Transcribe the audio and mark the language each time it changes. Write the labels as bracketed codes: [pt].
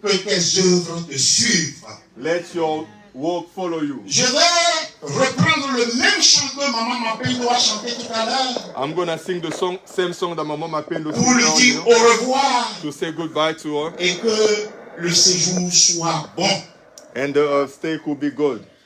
[fr] que tes œuvres te suivent. [en] let your work follow you. [fr] Je vais reprendre le même chant que Maman Mapendo a chanté tout à l'heure [en] I'm gonna sing the same song that my mama Pendo [fr] pour lui [en] sang [fr] dire au revoir [en] to say goodbye to her, [fr] et que le séjour soit bon. [en] and the stay could be good.